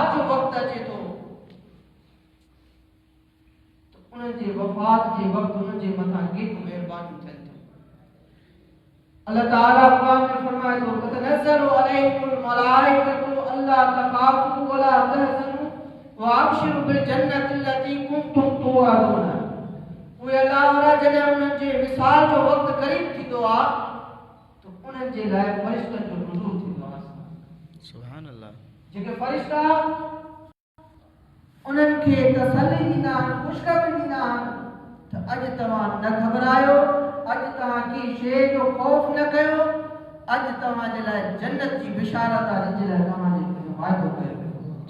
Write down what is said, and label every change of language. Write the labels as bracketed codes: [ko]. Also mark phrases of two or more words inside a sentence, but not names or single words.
[sd] जो वक्त अचे तो उन जे वफात जे वक्त उन जे मथा केतिरो मेहरबानी थियनि थियूं। अल्लाह ताला कुरान में फरमाए थो [ar] تنزل عليكم الملائكة ألا تخافوا ولا تحزنوا وأبشروا بالجنة التي كنتم توعدون. [sd] उहे अल्लाह वारा जॾहिं उन्हनि जे विसाल जो वक्त क़रीब थींदो आहे तो उन्हनि जे लाइ फ़रिश्तनि जो नुज़ूल थींदो आहे। [ar] سبحان الله. [sd] जेके फ़रिश्ता उन्हनि खे तसल्ली ॾींदा आहिनि, ख़ुशख़बरी ॾींदा आहिनि त अॼु तव्हां न घबरायो, अॼु तव्हां की शइ जो ख़ौफ़ न कयो, अॼु तव्हां जे लाइ जन्नत जी बिशारत आहे जंहिंजे लाइ तव्हां जे वाइदो कयो वियो।